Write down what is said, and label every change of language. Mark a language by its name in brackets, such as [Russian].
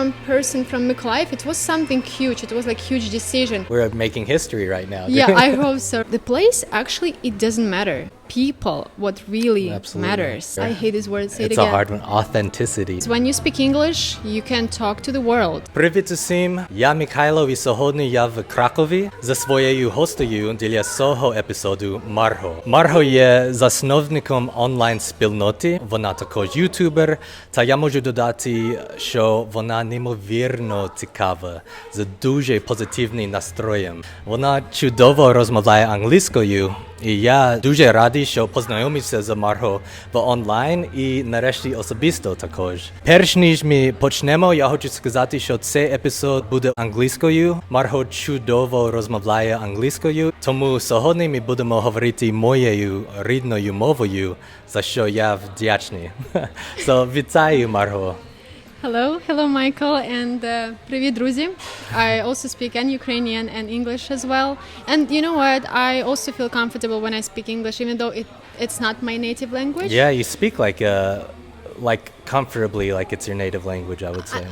[English] One person from Mykolaiv, it was something huge. It was like huge decision. We're making history right now. Yeah, I hope so. The place, actually, it doesn't matter. People, what really matters. I hate this word, say it again. It's a hard one. Authenticity. When you speak English, you can talk to the world. [Ukrainian] Привіт усім! Я Михайло і сьогодні я в Кракові за своєю гостею для цього епізоду Марго. Марго є засновником онлайн-спільноти, вона також ютубер, та я можу додати, що вона неймовірно цікава, з дуже позитивним настроєм. Вона чудово розмовляє англійською, і я дуже радий, що познайомився з Марго в онлайн і нарешті особисто також. Перш ніж ми почнемо, я хочу сказати, що цей епізод буде англійською. Марго чудово розмовляє англійською, тому сьогодні ми будемо говорити моєю рідною мовою, за що я вдячний. Вітаю, Марго. [English] Hello Michael, and [Ukrainian] привет, друзі. [English] I also speak Ukrainian and English as well. And you know what? I also feel comfortable when I speak English, even though it's not my native language. Yeah, you speak like comfortably, like it's your native language, I would say.